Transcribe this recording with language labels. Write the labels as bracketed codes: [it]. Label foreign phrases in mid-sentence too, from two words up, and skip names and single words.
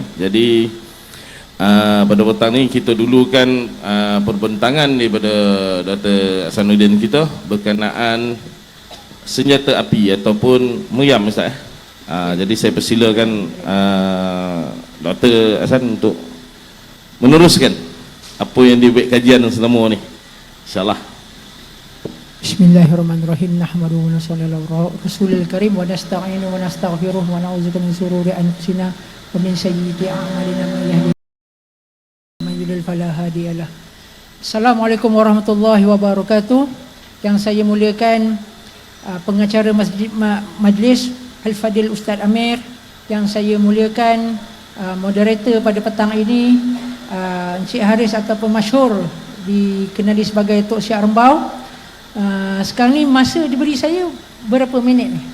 [ms] Jadi pada petang ni kita dulukan perbentangan daripada Dr. Hasanuddin kita berkenaan senjata api ataupun meriam, Ustaz. Jadi saya persilakan Dr. Hasan untuk meneruskan apa yang dibuat kajian selama ni, insyaallah. [ar] بسم الله الرحمن الرحيم. نحمده ونصلي على الرسول الكريم ونستعين ونستغفره ونعوذ بك من شرور أنفسنا ومن سيئات أعمالنا من يهده الله فلا هادي له. السلام عليكم ورحمة الله وبركاته. [ms] Yang saya muliakan pengacara majlis Al-Fadil Ustaz Amir, yang saya muliakan moderator pada petang ini Encik Haris ataupun masyhur dikenali sebagai Tok Siap Rembau. Sekarang ni masa diberi saya berapa minit ni?